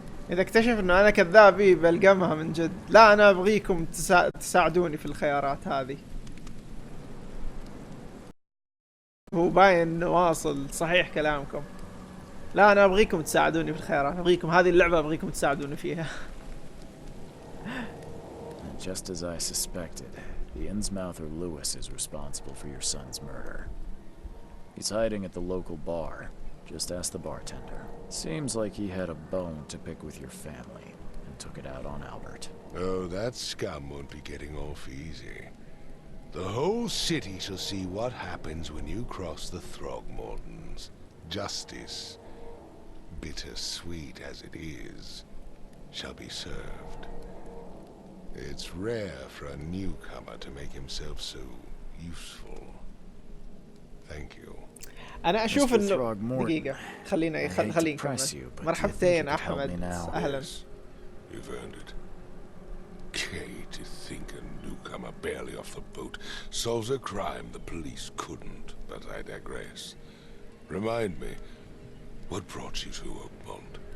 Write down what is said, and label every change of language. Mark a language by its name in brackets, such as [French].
[Arabic] اذا اكتشف انه انا كذاب بلقمها من جد. لا انا ابغيكم تساعدوني في الخيارات هذه. هو باين انه واصل، صحيح كلامكم. لا انا ابغيكم تساعدوني في الخيارات، ابغيكم هذه اللعبة ابغيكم تساعدوني فيها. [English] Just as I suspected, the Innsmouther Lewis is responsible for your son's murder. He's hiding at the local bar. Just ask the bartender. Seems like he had a bone to pick with your family and took it out on Albert. Oh, that scum won't be getting off easy. The whole city shall see what happens when you cross the Throgmortons. Justice, bittersweet as it is, shall be served. It's rare for a newcomer to make himself so useful. Thank you. [Arabic] انا اشوف انه دقيقة، خلينا نكمل. مرحبتين احمد، اهلا. [English] You've earned it. Okay, to think a newcomer barely off the boat solves a crime the police couldn't, but I digress. Remind me, what brought you to Oakmont?